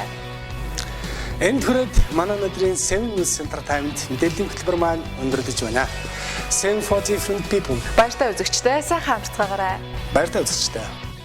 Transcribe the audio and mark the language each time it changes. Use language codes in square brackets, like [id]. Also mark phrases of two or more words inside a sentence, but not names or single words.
[mn] Энд хүрээд манай өнөөдрийн 7 News Entertainment мэдээллийн хөтөлбөр маань өндөрлөж байна. [en] 7 for different people. [mn] Баяртай үзэгчдээ сайхан амарцгаагаарай. Баяртай үзэгчдээ.